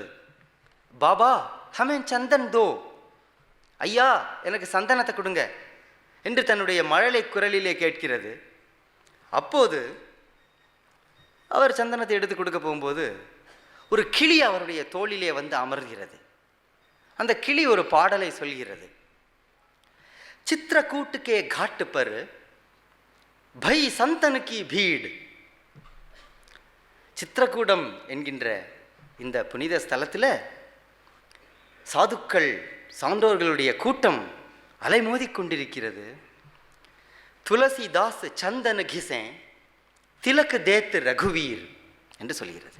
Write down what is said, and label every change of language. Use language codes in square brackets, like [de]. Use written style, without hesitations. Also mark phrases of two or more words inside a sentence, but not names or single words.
[hi] बाबा, हमें चंदन दो, [ta] ஐயா எனக்கு சந்தனத்தை கொடுங்க என்று தன்னுடைய மழலை குரலிலே கேட்கிறது. அப்போது அவர் சந்தனத்தை எடுத்து கொடுக்க போகும்போது ஒரு கிளி அவருடைய தோளிலே வந்து அமர்கிறது. அந்த கிளி ஒரு பாடலை சொல்கிறது. சித்திரக்கூட்டுக்கே [hi] घाट पर भई संतन की भीड़. [ta] சித்திரக்கூடம் என்கின்ற இந்த புனித ஸ்தலத்தில் சாதுக்கள் சான்றோர்களுடைய கூட்டம் அலைமோதி கொண்டிருக்கிறது. [hi] तुलसीदास चंदन घिसें तिलक देत रघुबीर [ta] என்று சொல்கிறது.